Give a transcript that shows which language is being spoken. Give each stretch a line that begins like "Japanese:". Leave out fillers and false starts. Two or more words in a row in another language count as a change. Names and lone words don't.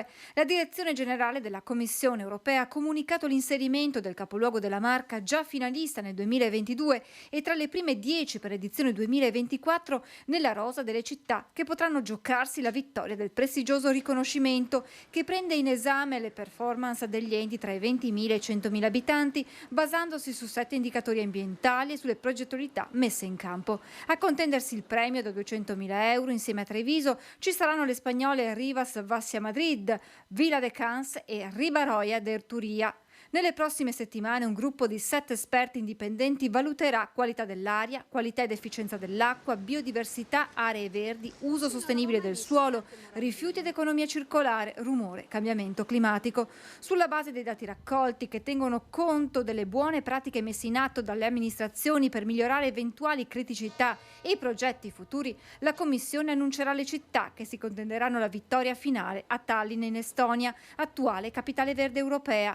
Italian: La Direzione Generale della Commissione Europea ha comunicato l'inserimento del capoluogo della Marca, già finalista nel 2022 e tra le prime 10 per l'edizione 2024, nella rosa delle città che potranno giocarsi la vittoria del prestigioso riconoscimento, che prende in esame le performance degli enti tra i 20.000 e i 100.000 abitanti, basandosi su 7 indicatori ambientali e sulle progettualità messe in campo. A contendersi il premio da 200.000 euro insieme a Treviso ci saranno le spagnole Rivas Vassia Madrid, Vila de Cans e Ribaroja de Erturia. Nelle prossime settimane un gruppo di 7 esperti indipendenti valuterà qualità dell'aria, qualità ed efficienza dell'acqua, biodiversità, aree verdi, uso sostenibile del suolo, rifiuti ed economia circolare, rumore, cambiamento climatico. Sulla base dei dati raccolti, che tengono conto delle buone pratiche messe in atto dalle amministrazioni per migliorare eventuali criticità e progetti futuri, la Commissione annuncerà le città che si contenderanno la vittoria finale a Tallinn in Estonia, attuale capitale verde europea.